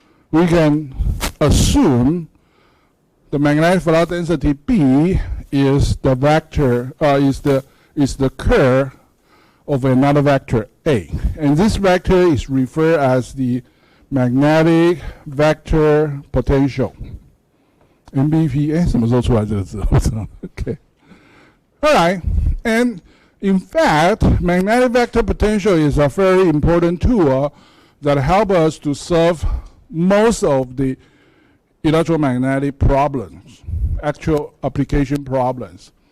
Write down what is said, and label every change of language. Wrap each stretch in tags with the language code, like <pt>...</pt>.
<en>We can assume the magnetic flux density B is the vector, is the curve of another vector A, and this vector is referred as the magnetic vector potential.</en> <zh>MVP, 什么时候出来这个字？我知道。</zh> <en>Okay. All right. And in fact, magnetic vector potential is a very important tool that helps us to solve most of the electromagnetic problems, actual application problems.</en>